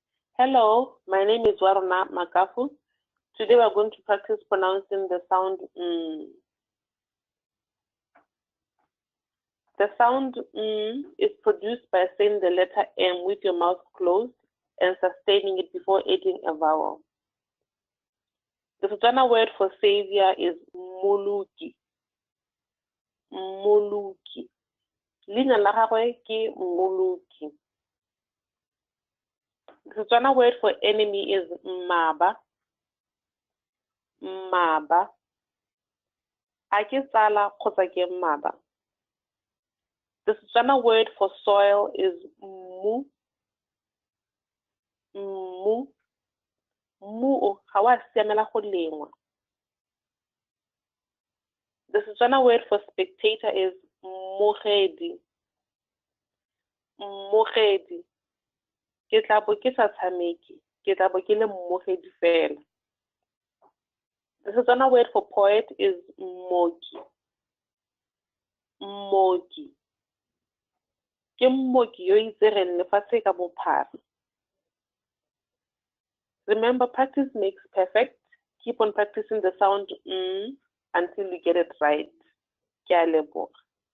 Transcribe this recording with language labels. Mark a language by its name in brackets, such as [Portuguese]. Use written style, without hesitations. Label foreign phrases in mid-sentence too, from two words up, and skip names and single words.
[English] Hello, my name is Waruna Makafu. Today we're going to practice pronouncing the sound mm. The sound is produced by saying the letter M with your mouth closed and sustaining it before adding a vowel. The Setswana word for savior is muluki. [Tswana] Muluki. Leina la gagwe ke muluki. [English] The Setswana word for enemy is maba. [Tswana] Maba. A ke tsala kgotsa ke maba. [English] The Setswana word for soil is mu. [Tswana] Mu. Mu ga wa siamela go lengwa. [English] The Setswana word for spectator is mogedi. [Tswana] Mogedi. Ke tla bo ke sa tshameke. Ke tla bo ke le mogedi fela. [English] The Setswana word for poet is moki. [Tswana] Moki. Ke mmoki yo itsegeng lefatshe ka bophara. [English] Remember, practice makes perfect. Keep on practicing the sound until you get it right. [Tswana] Ke a leboga.